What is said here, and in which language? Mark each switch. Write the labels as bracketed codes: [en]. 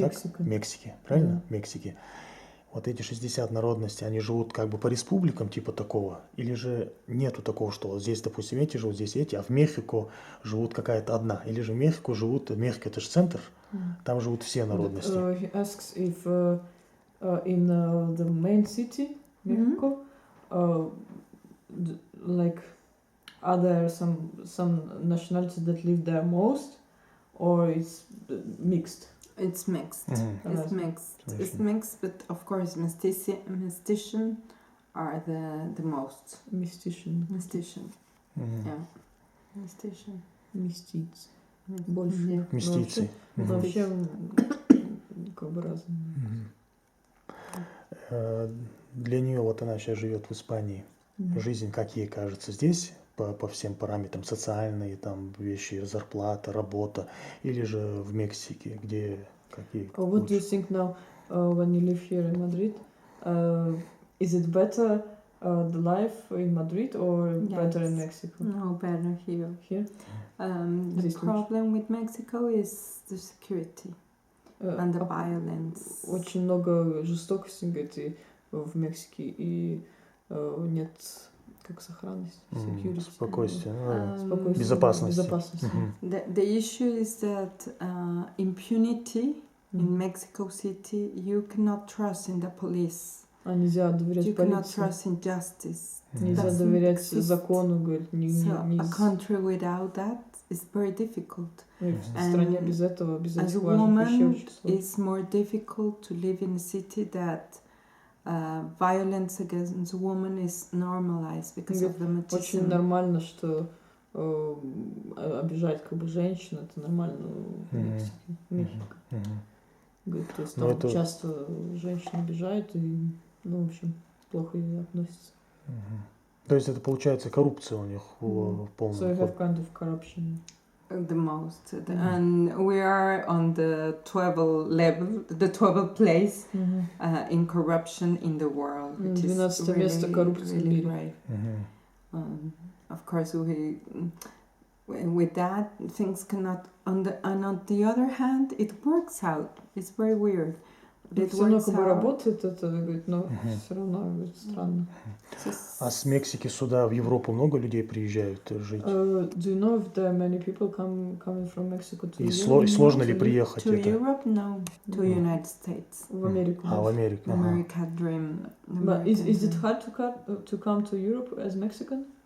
[ru] так? Мексике. В Мексике, правильно? В Мексике. Вот эти 60 народностей, они живут как бы по республикам типа такого? Или же нету такого, что вот здесь, допустим, эти живут, здесь эти, а в Мехико живут какая-то одна? Или же в Мехико живут, Мехико это же центр, там живут все народности? [en] He asks if in the main city, Mexico, like, are there some nationalities that live there most, or it's mixed? It's mixed. It's mixed. It's mixed, but of course, mestician are the most. Mestician. Yeah. Mestician. [ru] Местицы. Больше. Местицы. Вообще, как бы разные. Для нее, вот она сейчас живет в Испании, жизнь, как ей кажется, здесь по всем параметрам, социальные там вещи, зарплата, работа, или же в Мексике, где какие? [en] What do you think now when you live here in Madrid? Is it better the life in Madrid or better in Mexico? No, better here. Here? The problem with Mexico is the security and the violence. [ru] Очень много жестокости, говорит, в Мексике, и нет как сохранность, security. Спокойствие, безопасность. [en] The issue is that impunity in Mexico City, you cannot trust in the police. [ru] Нельзя доверять полиции. [en] You cannot trust in justice. [ru] Нельзя доверять закону, говорит. [en] So a country without that is very difficult. [ru] В стране без этого, без этих важных вещей очень сложно. [en] It's more difficult to live in a city that violence against women is normalized because of the machismo. [ru] Очень нормально, что обижать как бы женщин, это нормально в Мексике. Говорит, то есть там часто женщин обижают и, в общем, плохо ей относятся. То есть это получается коррупция у них полная. [en] So you have kind of corruption. The most, and we are on the 12th level, the 12th place in corruption in the world, which is really great. Of course, with that things cannot. And on the other hand, it works out. It's very weird. [ru] Все равно как бы работает это, говорит, но все равно странно. А с Мексики сюда в Европу много людей приезжают жить? [en] Do you know if there are many people coming from Mexico to [ru] И [en] Europe? [ru] Сложно ли приехать? [en] To Europe, no. To United States. [ru] В Америку. В Америку. [en] America dream. But is it hard to come to Europe as Mexican?